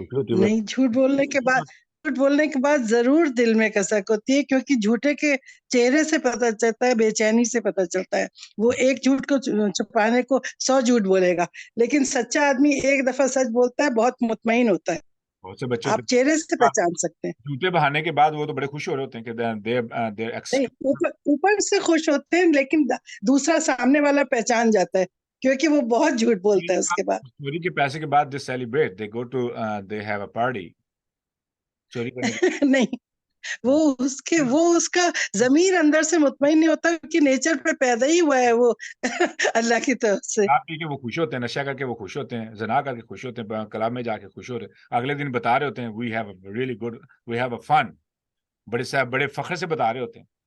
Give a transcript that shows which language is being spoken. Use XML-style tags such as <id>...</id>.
<ur>نہیں، جھوٹ بولنے کے بعد ضرور دل میں کسک ہوتی ہے، کیونکہ جھوٹے کے چہرے سے پتہ چلتا ہے، بے چینی سے پتہ چلتا ہے۔ وہ ایک جھوٹ کو چھپانے کو 100 جھوٹ بولے گا، لیکن سچا آدمی ایک دفعہ سچ بولتا ہے، بہت مطمئن ہوتا ہے۔ بہت سے بچے آپ چہرے سے پہچان سکتے ہیں۔ جھوٹے بہانے کے بعد وہ تو بڑے خوش ہو رہے ہوتے ہیں کہ نہیں، اوپر سے خوش ہوتے ہیں، لیکن دوسرا سامنے والا پہچان جاتا ہے، کیونکہ وہ بہت جھوٹ بولتا ہے اس کے بعد۔ چوری کے پیسے کے بعد</ur> <en>they celebrate, they go to they have a party.</en> <ur>چوری کرنے کے نہیں، وہ اس کا ضمیر اندر سے مطمئن نہیں ہوتا، کیونکہ نیچر پہ پیدا ہی ہوا ہے وہ اللہ کی طرف سے۔ شراب پی کے وہ خوش ہوتے ہیں، نشہ کر کے وہ خوش ہوتے ہیں، زنا کر کے خوش ہوتے ہیں، کلاب میں جا کے خوش ہو رہے ہیں، اگلے دن بتا رہے ہوتے ہیں</ur> <en>we have a really good, we have a fun،</en> <ur>بڑے فخر سے بتا رہے ہوتے ہیں۔</ur>